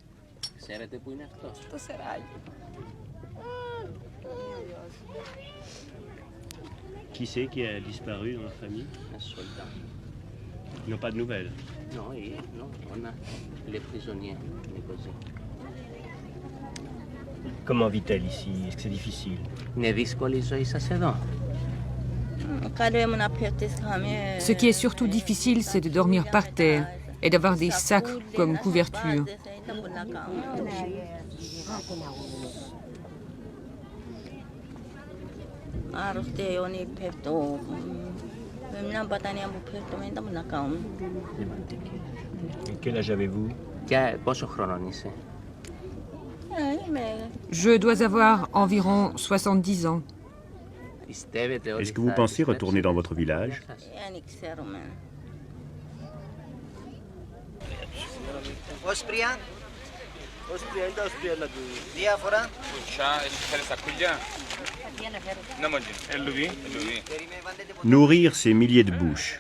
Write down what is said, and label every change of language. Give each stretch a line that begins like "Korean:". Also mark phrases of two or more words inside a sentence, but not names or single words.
French: Qui c'est qui a disparu dans la famille? Ils n'ont pas de nouvelles? Non, on a les prisonniers. Comment vit-elle ici? Est-ce que c'est difficile?
Greek: Είναι δύσκολη η ζωή σας εδώ?
French: Ce qui est surtout difficile, c'est de dormir par terre et d'avoir des sacs comme couverture. Et quel âge avez-vous?
Greek: Και πόσο χρονών είσαι?
French: Je dois avoir environ 70 ans. Est-ce que vous pensez retourner dans votre village? Nourrir ces milliers de bouches.